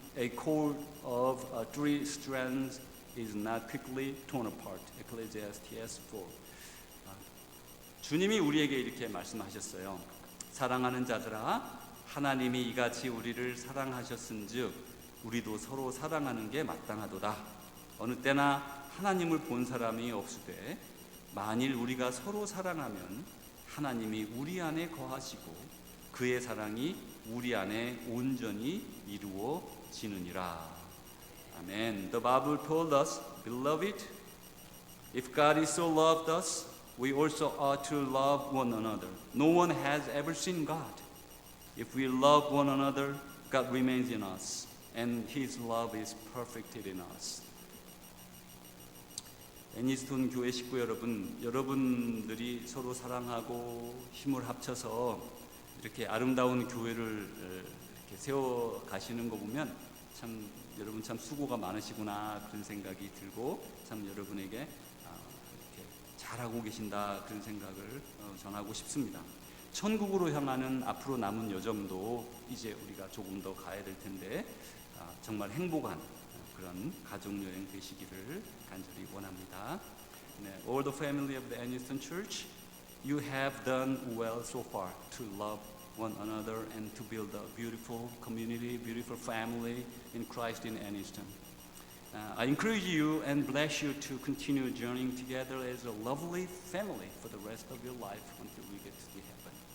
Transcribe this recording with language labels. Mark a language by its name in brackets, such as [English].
[English] A cord of 3 strands is not quickly torn apart. Ecclesiastes 4. [Korean] 주님이 우리에게 이렇게 말씀하셨어요. 사랑하는 자들아, 하나님이 이같이 우리를 사랑하셨은즉 우리도 서로 사랑하는 게 마땅하도다. 어느 때나 하나님을 본 사람이 없으되 만일 우리가 서로 사랑하면 하나님이 우리 안에 거하시고 그의 사랑이 우리 안에 온전히 이루어지느니라. 아멘. The Bible told us, beloved, if God is so loved us, we also ought to love one another. No one has ever seen God. If we love one another, God remains in us, and His love is perfected in us. 애니스톤 교회 식구 여러분, 여러분들이 서로 사랑하고 힘을 합쳐서 이렇게 아름다운 교회를 이렇게 세워 가시는 거 보면 참 여러분 참 수고가 많으시구나 그런 생각이 들고 참 여러분에게 이렇게 잘하고 계신다 그런 생각을 전하고 싶습니다. 천국으로 향하는 앞으로 남은 여정도 이제 우리가 조금 더 가야 될 텐데 정말 행복한 그런 가족여행 되시기를 간절히 원합니다. [English] All the family of the Aniston Church, you have done well so far to love one another and to build a beautiful community, beautiful family in Christ in Aniston. I encourage you and bless you to continue journeying together as a lovely family for the rest of your life until we get to the heaven.